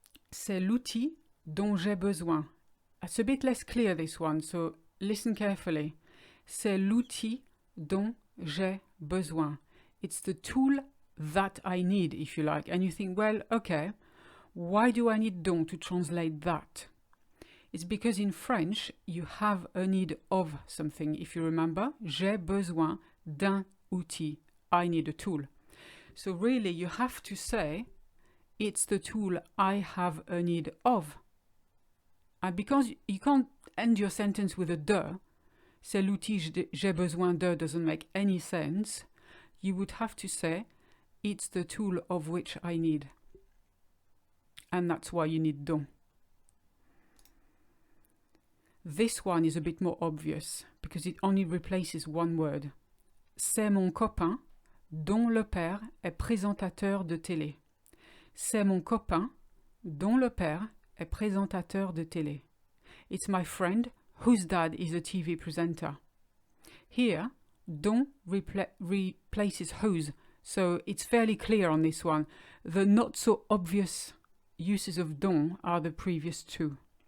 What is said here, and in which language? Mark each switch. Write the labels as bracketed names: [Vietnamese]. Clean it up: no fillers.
[French] C'est l'outil dont j'ai besoin. [English] It's a bit less clear, this one, so listen carefully. [French] C'est l'outil dont j'ai besoin. [English] It's the tool that I need, if you like. And you think, well, okay, why do I need dont to translate that? It's because in French, you have a need of something. [French] If you remember, j'ai besoin d'un outil. [English] I need a tool. So really, you have to say, it's the tool I have a need of. And because you can't end your sentence with a de, [French] c'est l'outil j'ai besoin de [English] doesn't make any sense, you would have to say, it's the tool of which I need. And that's why you need dont. This one is a bit more obvious because it only replaces one word. [French] C'est mon copain dont le père est présentateur de télé. C'est mon copain dont le père est présentateur de télé. [English] It's my friend whose dad is a TV presenter. Here, dont replaces whose, so it's fairly clear on this one. The not so obvious uses of dont are the previous two.